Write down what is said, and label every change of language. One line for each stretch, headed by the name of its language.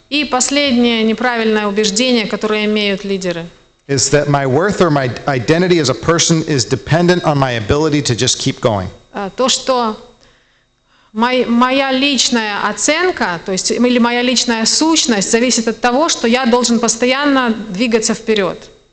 Russian: И последнее неправильное убеждение, которое имеют лидеры.
English: is that my worth or my identity as a person is dependent on my ability to just keep going.
Russian: То, что моя личная оценка, то есть или моя личная сущность зависит от того, что я должен постоянно двигаться вперед.